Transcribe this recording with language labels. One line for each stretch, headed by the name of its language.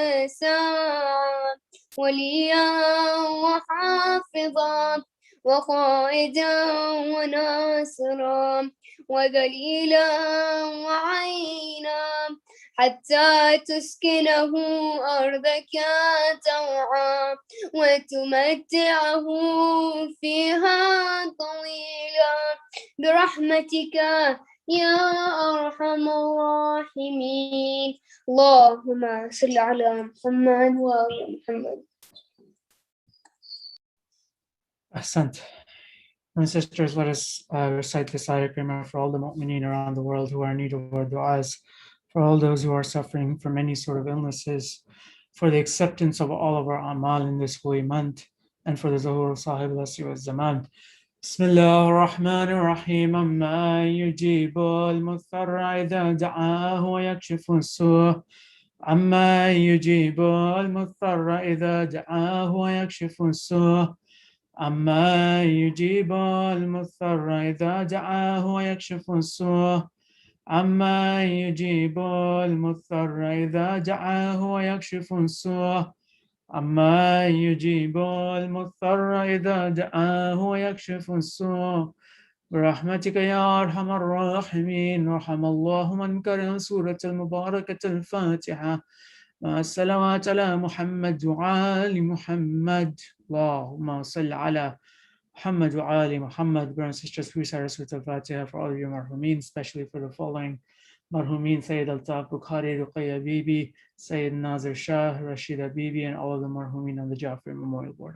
Arabic: ساعة، وليا وحافظا وقائدا وناصرا وذليلا وعينا، حتى تسكنه أرضك طوعا وتمتعه فيها طويلا برحمتك يا أرحم الراحمين. اللهم صل على محمد وآل محمد. Ahsant.
English: And sisters, let us recite this ayah kalima for all the mu'mineen around the world who are in need of our du'as, for all those who are suffering from any sort of illnesses, for the acceptance of all of our amal in this holy month, and for the zuhur of Sahib al-Asri wa zaman.
Arabic: بسم الله الرحمن الرحيم. أما يجيب المضطر إذا دعاه ويكشف السوء. أما يجيب المضطر إذا دعاه ويكشف السوء. أما يجيب المضطر إذا دعاه ويكشف السوء. أما يجيب المضطر إذا دعاه ويكشف السوء. أما يجيب المضطر إذا دعاه ويكشف السوء برحمتك يا أرحم الراحمين. رحم الله من قرأ سورة المباركة الفاتحة مع الصلوات على محمد وآل محمد. اللهم صل على Muhammad wa Ali Muhammad.
English: Brothers and sisters, please recite Surah Al-Fatiha for all of your marhumin, especially for the following marhumin: Sayyid Altaf Bukhari, Ruqayya Bibi, Sayyid Nazir Shah, Rashida Bibi, and all of the marhumin on the Jafri Memorial Board.